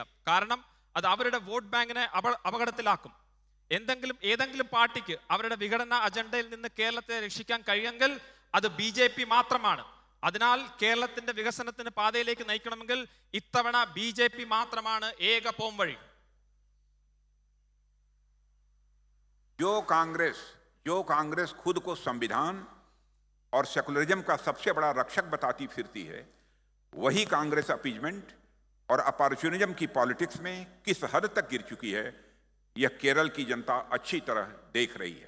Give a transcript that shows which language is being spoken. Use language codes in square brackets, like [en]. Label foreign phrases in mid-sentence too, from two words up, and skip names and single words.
[ml] കാരണം അത് അവരുടെ വോട്ട് ബാങ്കിനെ അപകടത്തിലാക്കും. ഏതെങ്കിലും പാർട്ടിക്ക് അവരുടെ വിഘടന അജണ്ടയിൽ നിന്ന് കേരളത്തെ രക്ഷിക്കാൻ കഴിയുമെങ്കിൽ അത് BJP മാത്രമാണ്. അതിനാൽ കേരളത്തിന്റെ വികസനത്തിന് പാതയിലേക്ക് നയിക്കണമെങ്കിൽ ഇത്തവണ BJP മാത്രമാണ് ഏക പോംവഴി. [hi] जो कांग्रेस खुद को संविधान और सेकुलरिज्म का सबसे बड़ा रक्षक बताती फिरती है, वही कांग्रेस अपीजमेंट और अपॉर्चुनिज्म की पॉलिटिक्स में किस हद तक गिर चुकी है यह केरल की जनता अच्छी तरह देख रही है।